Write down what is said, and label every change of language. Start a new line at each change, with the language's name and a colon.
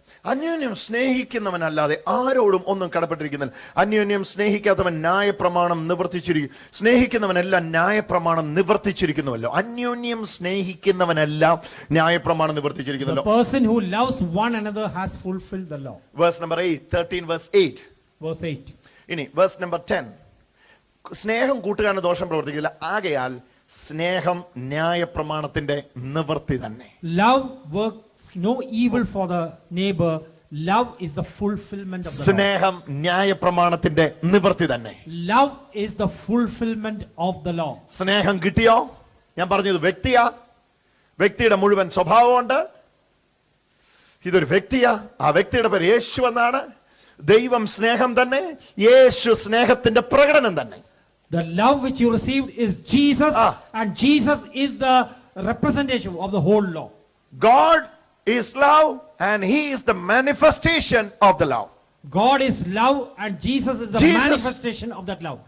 Malayalam: അന്യോന്യം സ്നേഹിക്കുന്നവനല്ലാതെ ആരോടും ഒന്നും കടപ്പെട്ടിരിക്കുന്നില്ല. അന്യോന്യം സ്നേഹിക്കാത്തവൻ ന്യായപ്രമാണം നിവർത്തിച്ചിരിക്കും. സ്നേഹിക്കുന്നവനെല്ലാം ന്യായപ്രമാണം നിവർത്തിച്ചിരിക്കുന്നുവല്ലോ. അന്യോന്യം സ്നേഹിക്കുന്നവനെല്ലാം ന്യായപ്രമാണം നിവർത്തിച്ചിരിക്കുന്നല്ലോ.
English: The person who loves one another has fulfilled the law. Verse number 8, 13 verse 8. Verse 8.
Malayalam: ഇനി verse number 10. സ്നേഹം കൂട്ടുകാരന് ദോഷം പ്രവർത്തിക്കില്ല, ആകയാൽ സ്നേഹം ന്യായപ്രമാണത്തിന്റെ നിവർത്തി തന്നെ.
English: Love works no evil for the neighbor, love is the fulfillment of the law.
Malayalam: സ്നേഹം ന്യായപ്രമാണത്തിന്റെ നിവൃത്തി തന്നെ.
English: Love is the fulfillment of the law.
Malayalam: സ്നേഹം കിട്ടിയോ? ഞാൻ പറഞ്ഞത് വ്യക്തിയാ, വ്യക്തിയുടെ മുഴുവൻ സ്വഭാവമുണ്ട്. ഇതൊരു വ്യക്തിയാ, ആ വ്യക്തിയുടെ പേര് യേശു എന്നാണ്. ദൈവം സ്നേഹം തന്നെ, യേശു സ്നേഹത്തിന്റെ പ്രകടനം തന്നെ.
English: The love which you received is Jesus, and Jesus is the representation of the whole law. God is love and he is the manifestation of the love. God is love and Jesus is the Jesus- manifestation of that love.